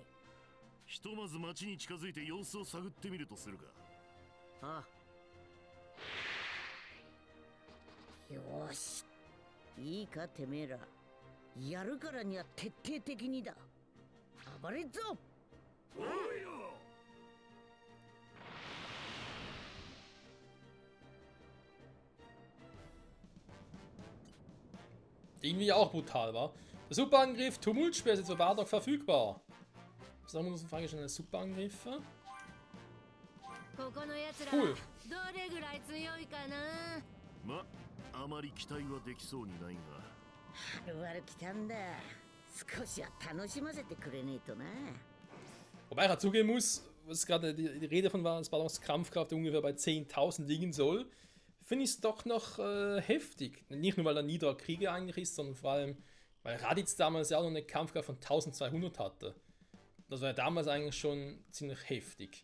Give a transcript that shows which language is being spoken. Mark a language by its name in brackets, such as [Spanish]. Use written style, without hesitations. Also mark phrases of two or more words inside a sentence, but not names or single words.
[Japanese] ひとまず町に近づいて様子を探ってみるとするか。ああ、よーし、いいかてめえら。やるからには徹底的にだ。暴れっぞ。おいよ。 [German] Irgendwie auch brutal, war. Der Superangriff Tumultspeer ist jetzt für Bardock verfügbar. Was haben wir uns vorgestellt? Superangriffe? [Japanese] ここのやつら Cool. どれぐらい強いかな。ま、あまり期待はできそうにないが。はるばる来たんだ。少しは楽しませてくれねえとな。 [German] Wobei ich halt zugeben muss, was gerade die Rede von war, dass Bardocks Kampfkraft ungefähr bei 10.000 liegen soll, finde ich es doch noch heftig. Nicht nur, weil er niederer Krieger eigentlich ist, sondern vor allem, weil Raditz damals ja auch noch eine Kampfkraft von 1200 hatte. Das war ja damals eigentlich schon ziemlich heftig.